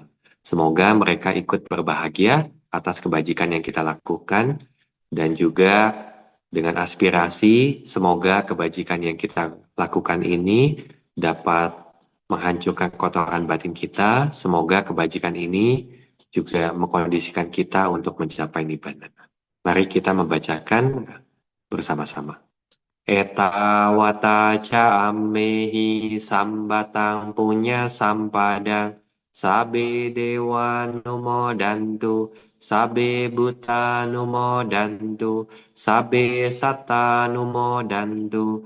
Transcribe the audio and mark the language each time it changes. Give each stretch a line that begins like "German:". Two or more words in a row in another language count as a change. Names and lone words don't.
Indonesian: Semoga mereka ikut berbahagia atas kebajikan yang kita lakukan dan juga dengan aspirasi semoga kebajikan yang kita lakukan ini dapat menghancurkan kotoran batin kita. Semoga kebajikan ini juga mengkondisikan kita untuk mencapai nibbana. Mari kita membacakan bersama-sama.
Pali: Etawata ca ammehi sambatang punya sampadang sabe dewa numodantu sabe buta numodantu sabe satta numodantu